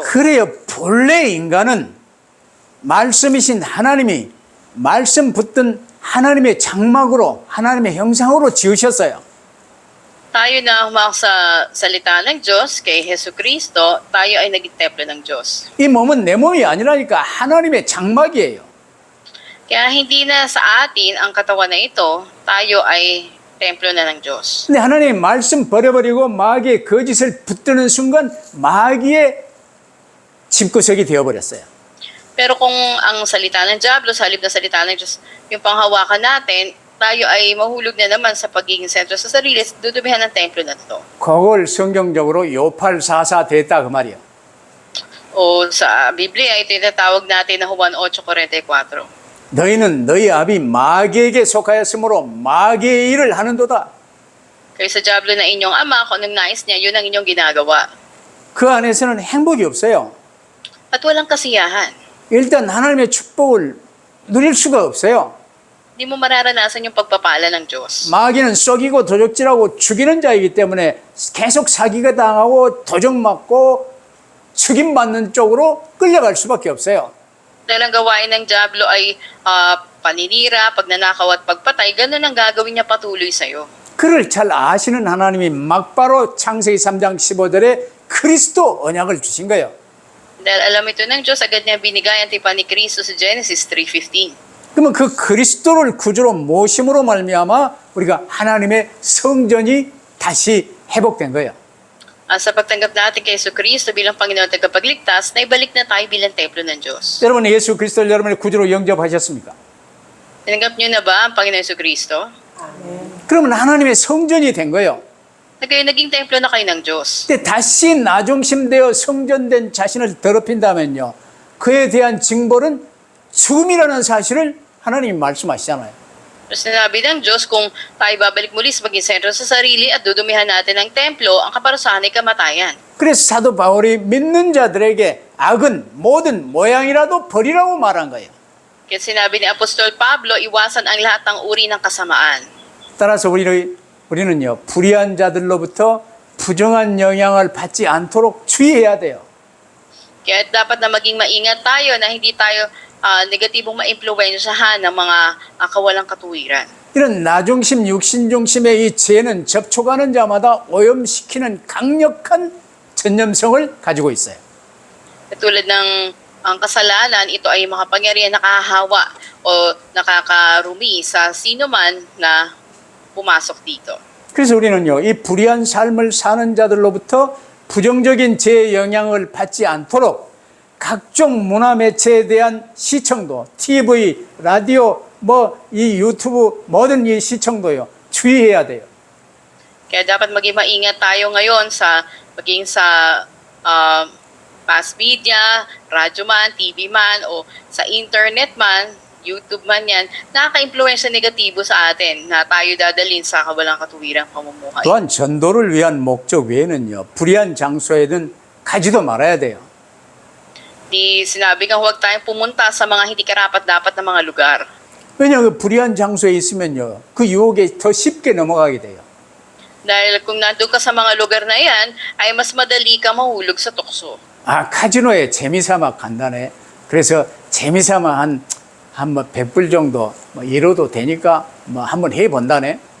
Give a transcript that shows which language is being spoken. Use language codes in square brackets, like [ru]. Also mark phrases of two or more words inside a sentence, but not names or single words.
[ko] 그래요. 본래 인간은 말씀이신 하나님이 말씀 붙든 하나님의 장막으로 하나님의 형상으로 지으셨어요. [tl] Tayo na humawak sa salita ng Diyos, kay Hesu Kristo, tayo ay naging templo ng Diyos. [ko] 이 몸은 내 몸이 아니라니까 하나님의 장막이에요. [tl] Kaya hindi na sa atin ang katawan na ito, tayo ay templo na ng Diyos. [ko] 근데 하나님의 말씀 버려버리고 마귀의 거짓을 붙드는 순간 마귀의 집구석이 되어버렸어요. [tl] Pero kung ang salita ng Diablo, sa halip na salita ng Diyos, yung panghawakan natin, tayo ay mahulog na naman sa pagiging sentro sa sarili, dudumihan ng templo na ito. [ko] 그걸 성경적으로 요팔사사 됐다 그 말이에요. [tl] O sa Biblia, ito yung tinatawag natin na Juan 8:44. [ko] 너희는 너희 아비 마귀에게 속하였으므로 마귀의 일을 하는도다. [tl] Kaya sa Diablo na inyong ama, kung anong nais niya, yun ang inyong ginagawa. [ko] 그 안에서는 행복이 없어요. [tl] At walang kasiyahan. [ko] 일단 하나님의 축복을 누릴 수가 없어요. [tl] Hindi mo mararanasan yung pagpapala ng Diyos. [ko] 마귀는 썩이고 도적질하고 죽이는 자이기 때문에 계속 사기가 당하고 도적 맞고 죽임받는 쪽으로 끌려갈 수밖에 없어요. [tl] Dahil ang gawain ng Diablo ay paninira, pagnanakaw at pagpatay, ganun ang gagawin niya patuloy sa'yo. [ko] 그를 잘 아시는 하나님이 막바로 창세기 3장 15절에 그리스도 언약을 주신 거예요. [tl] Dahil alam ito ng Diyos, agad niya binigay ang tipan ni Kristo sa Genesis 3:15. [ko] 그러면 그 그리스도를 구주로 모심으로 말미암아 우리가 하나님의 성전이 다시 회복된 거예요. [tl] Sa pagtanggap natin kay Yesu Kristo bilang Panginoon at tagapagligtas, naibalik na tayo bilang templo ng Diyos. [ko] 여러분 예수 그리스도를 여러분의 구주로 영접하셨습니까? [tl] Tinanggap niyo na ba ang Panginoon Yesu Kristo? [ko] 그러면 하나님의 성전이 된 거예요. [tl] Naging templo na kayo ng Diyos. [ko] 근데 다시 나중심되어 성전된 자신을 더럽힌다면요, 그에 대한 징벌은 죽음이라는 사실을 하나님이 말씀하시잖아요. [tl] Pero sinabi ng Diyos, kung tayo babalik muli sa paging sentro sa sarili at dudumihan natin ng templo, ang kaparusahan ay kamatayan. [ko] 그래서 사도 바울이 믿는 자들에게 악은 모든 모양이라도 버리라고 말한 거예요. [tl] Kaya sinabi ni Apostol Pablo, iwasan ang lahat ng uri ng kasamaan. [ko] 따라서 우리는요, 불의한 자들로부터 부정한 영향을 받지 않도록 주의해야 돼요. [tl] Kaya dapat na maging maingat tayo na hindi tayo negatibong maimpluwensyahan ng mga kawalang katuwiran. [ko] 이런 나중심, 육신중심의 이 죄는 접촉하는 자마다 오염시키는 강력한 전염성을 가지고 있어요. [tl] Tulad ng ang kasalanan, ito ay makapangyarihan nakahawa o nakakarumi sa sino man na pumasok dito. [ko] 그래서 우리는요, 이 불의한 삶을 사는 자들로부터 부정적인 죄의 영향을 받지 않도록 각종 문화 매체에 대한 시청도, TV, 라디오, 뭐 이 유튜브 모든 이 시청도요. 주의해야 돼요. [tl] Kaya dapat maging maingat tayo ngayon maging sa [en] mass media, [tl] radyo man, TV man, o sa internet man, YouTube man yan, nakaka-impluwensya negatibo sa atin na tayo dadalhin sa kawalang katuwirang pamumuhay. [ko] 또한 전도를 위한 목적 외에는요. 불의한 장소에는 가지도 말아야 돼요. [tl] Di sinabi nga huwag tayong pumunta sa mga hindi karapat-dapat na mga lugar. [ko] 왜냐하면 그 불의한 장소에 있으면요. 그 유혹에 더 쉽게 넘어가게 돼요. [tl] Dahil kung nandun ka sa mga lugar na yan, ay mas madali ka mahulog sa tukso. [ko] 아, 카지노에 재미삼아 간다네. 그래서 재미삼아 한 100불 정도 뭐 잃어도 되니까 뭐 한번 해본다네.